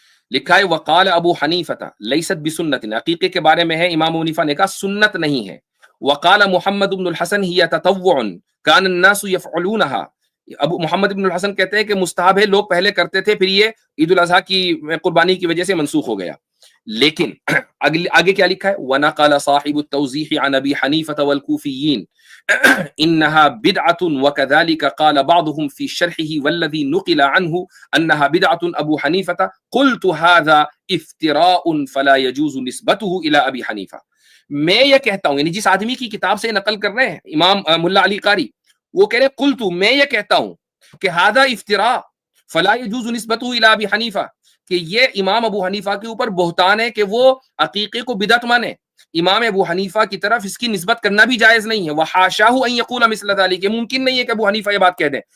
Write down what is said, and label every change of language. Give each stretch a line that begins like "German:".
Urdu: لکھا ہے
Arabic: وقال ابو حنیفہ لیست بسنت،
Urdu: عقیقے کے بارے میں ہے امام حنیفہ نے کہا سنت نہیں ہے.
Arabic: وقال محمد بن الحسن ہی تطوع کان الناس یفعلونها،
Urdu: ابو محمد بن الحسن کہتے ہیں کہ مستحب ہے، لوگ پہلے کرتے تھے، پھر یہ عید الاضحیٰ کی قربانی کی وجہ سے منسوخ ہو گیا. لیکن آگے کیا لکھا ہے
Arabic: وَنَقَلَ صَاحِبُ التَّوْضِيحِ عَنْ أَبِي حَنِيفَةَ وَالْكُوفِيِّينَ إِنَّهَا بِدْعَةٌ وَكَذَلِكَ قَالَ بَعْضُهُمْ فِي شَرْحِهِ وَالَّذِي نُقِلَ عَنْهُ أَنَّهَا بِدْعَةٌ أَبُو حَنِيفَةَ قُلْتُ هَذَا افتراء فلا يجوز نسبته إلى أبي حنيفة.
Urdu: میں یہ کہتا ہوں، یعنی جس آدمی کی کتاب سے نقل کر رہے ہیں امام ملا علی قاری، وہ کہہ رہے قلت، میں یہ کہتا ہوں کہ
Arabic: هذا افتراء فلا يجوز نسبته الى ابي
Urdu: حنیفہ، کہ یہ امام ابو حنیفہ کے اوپر بہتان ہے کہ وہ عقیقے کو بدعت مانے. امام ابو حنیفہ کی طرف اس کی نسبت کرنا بھی جائز نہیں ہے.
Arabic: وحاشاہ ان یقول مثل ذلك،
Urdu: ممکن نہیں ہے کہ ابو حنیفہ یہ بات کہہ دیں.